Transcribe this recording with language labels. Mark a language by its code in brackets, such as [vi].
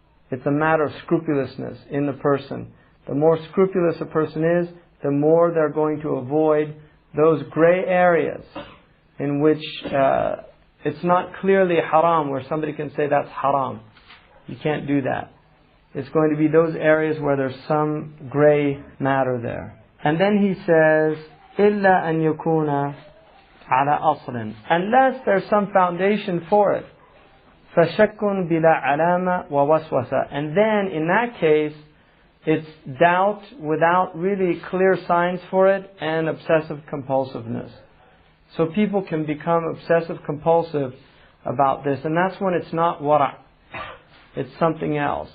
[en] It's a matter of scrupulousness in the person. The more scrupulous a person is, the more they're going to avoid those gray areas in which it's not clearly haram, where somebody can say that's haram. You can't do that. It's going to be those areas where there's some gray matter there. And then he says, [ar] إِلَّا أَن يَكُونَ عَلَى أَصْلٍ. [en] Unless there's some foundation for it. [ar] فَشَكٌّ بِلَا عَلَامَ وَوَسْوَسَ. [en] And then, in that case, it's doubt without really clear signs for it and obsessive compulsiveness. So people can become obsessive compulsive about this, and that's when it's not wara'. It's something else.